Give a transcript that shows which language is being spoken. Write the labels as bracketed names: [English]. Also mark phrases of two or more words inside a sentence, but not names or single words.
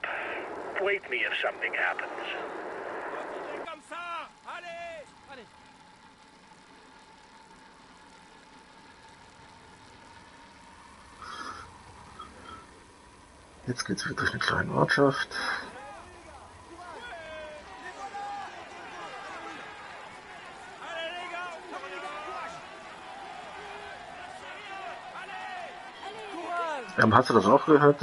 [English] Wake me if something happens. [French] Comme ça! Allez! Allez! [German] Jetzt geht's wieder durch eine kleine Ortschaft. Hast du das auch gehört?